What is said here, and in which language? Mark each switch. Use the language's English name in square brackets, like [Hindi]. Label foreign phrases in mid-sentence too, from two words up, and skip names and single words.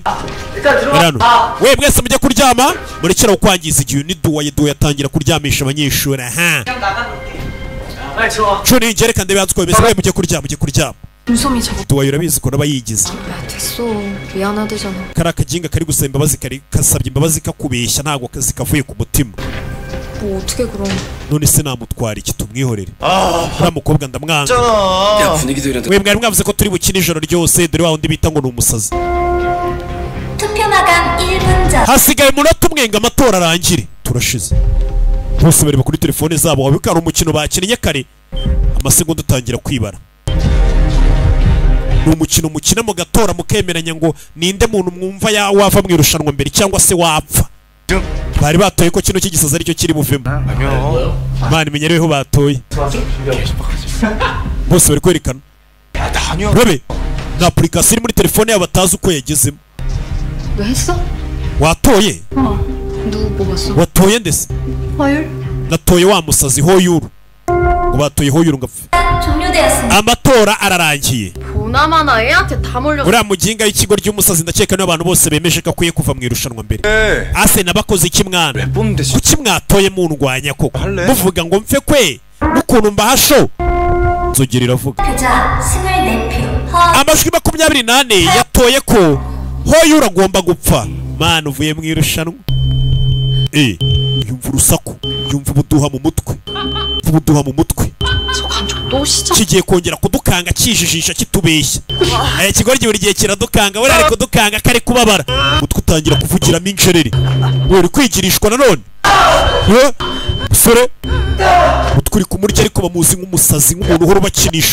[Kinyarwanda] hano we mwese mujye kuryama murekera kwangiza igihe. ni Duwaye yatangira kuryamisha abanyeshuri. aha John ngereka ndebe yanzwe bimeze mwe mujye kuryama. [Korean] 눈썹이 저거. [Kinyarwanda] Duwaye urabizi ko nabayigize. [Korean] 야, 됐어. 미안하대잖아. [Kinyarwanda] kari akaginga kari gusaba imbabazi kari kasabye imbabazi kakubeshya ntabwo zikavuye ku mutima. [Korean] 뭐 어떻게 그럼. [Kinyarwanda] none se namutwara iki tumwihorere. uriya mukobwa ndamwanga. [Korean] 야, 분위기도 이런데. [Kinyarwanda] we mwari mwavuze ko turi bukine ijoro ryose dore wa wundi bita ngo ni umusazi. [Korean] 투표 마감 1분 전. [Kinyarwanda] hasigaye umunota umwe ngo amatora arangire. turashize bose bareba kuri telefone zabo. wabika hari umukino bakinnye kare amasegonda atangira kwibara. ni umukino mukina mugatora mukemeranya ngo ninde muntu mwumva wava mu irushanwa mbere cyangwa se wapfa. bari batoye ko kino cy'igisaza aricyo kiri buvemo. Imana imenyereweho batoye. bose bari kwerekana. rebe na application iri muri telefone yabo batazi uko yagezemo. [Korean] 너 했어? [Kinyarwanda] watoye? [Korean] 누구 뽑았어? [Kinyarwanda] watoye ndese? [Korean] 화율? [Kinyarwanda] natoye wa musazi Hoyuru. ngo batoye Hoyuru ngapfa. [Korean] 종료되었습니다. [Kinyarwanda] amatora ararangiye. [Korean] 보나마나 애한테 다 몰려. [Kinyarwanda] uriya muginga w'ikigo ry'umusazi ndakeka niyo abantu bose bemeje ko akwiye kuva mu irushanwa mbere. ase nabakoze iki mwana? kuki mwatoye mundwanya koko muvuga ngo mfe kwe n'ukuntu mbahasho. nzogera iravuga. [Korean] 패자 24표. [Kinyarwanda] amajwi 28 yatoye ko Hoyuru agomba gupfa. mana uvuye mu irushanwa. yumva urusaku yumva ubuduha mu mutwe. [Korean] 저 감정 또 시작. [Kinyarwanda] kigiye kongera kudukanga kijijisha kitubeshya. aya kigori buri gihe kiradukanga buri ari kudukanga kari kubabara. mutwe utangira kuvugiramo injereri. we uri kwigirishwa nanone. musore mutwe uri kumurya ariko bamuzi nk'umusazi nk'umuntu uhora ubakinisha.